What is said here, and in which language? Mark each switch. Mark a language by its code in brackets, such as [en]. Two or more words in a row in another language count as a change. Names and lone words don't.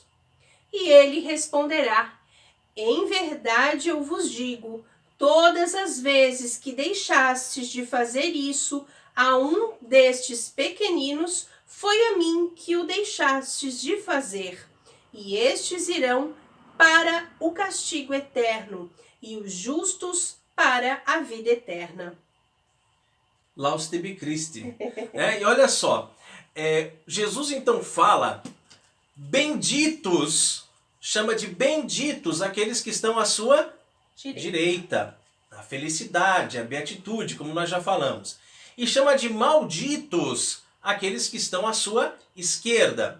[pt] E ele responderá: Em verdade eu vos digo, todas as vezes que deixastes de fazer isso a um destes pequeninos, foi a mim que o deixastes de fazer. E estes irão para o castigo eterno, e os justos para a vida eterna. [la] Laus tibi Christi. [pt] E olha só, Jesus então fala, benditos, chama de benditos aqueles que estão à sua direita. A felicidade, a beatitude, como nós já falamos. E chama de malditos aqueles que estão à sua esquerda.